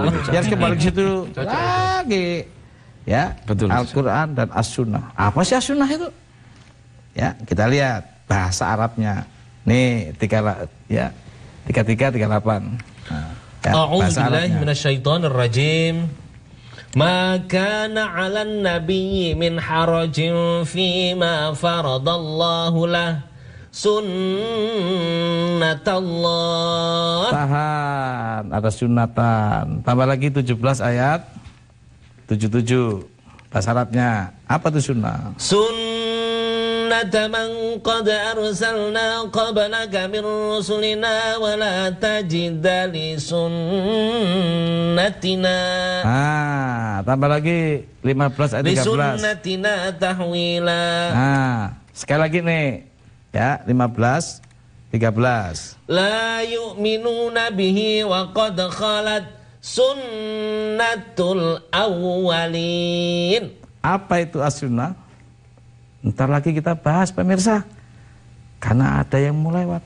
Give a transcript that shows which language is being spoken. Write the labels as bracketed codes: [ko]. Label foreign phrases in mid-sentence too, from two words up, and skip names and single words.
[id] Ya, harus kembali ke situ lagi. Ya, Betul. Al-Quran dan As-Sunnah. Apa sih As-Sunnah itu? Ya, kita lihat bahasa Arabnya. Nih, 3338. Nah, ya, bahasa [ar] A'udzubillahi [id] Arabnya. [ar] minasyaitonirrajim. ما كان على النبي من حرج فيما فرض الله له. Sunnatallah. [id] Tahan, ada sunnatan. Tambah lagi 17 ayat 77. Bahasa Arabnya. Apa itu sunnah? [ar] سنة من قد أرسلنا قبلك من رسلنا ولا تجد لسنتنا. [id] Tambah lagi 15 ayat [ar] Li [id] 13. [ar] سنتنا تحويلا. [id] Sekali lagi nih. Ya, 15 13. [ar] لا يؤمنون به وقد خلت سنة الأولين. [id] Apa itu as-sunnah? Ntar lagi kita bahas pemirsa. Karena ada yang mau lewat.